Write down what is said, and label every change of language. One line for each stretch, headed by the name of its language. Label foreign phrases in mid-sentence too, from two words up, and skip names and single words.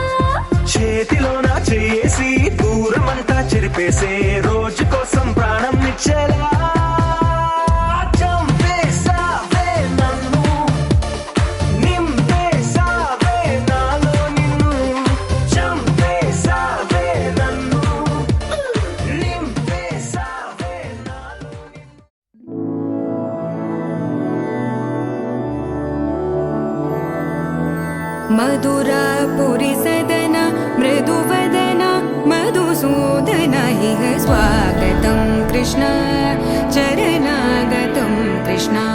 Telugu: చేతిలో నా చేసి దూరం అంతా చెరిపేసే రోజు కోసం ప్రాణం నిచ్చేలా చంపేసావే నన్ను నింపేసావే నాలో నిన్ను చంపేసావే నన్ను నింపేసావే నాలో
Sanskrit: मधुरापुरी सदन मृदुवदन मधुसूदन इह स्वागतं कृष्ण चरणागतं कृष्ण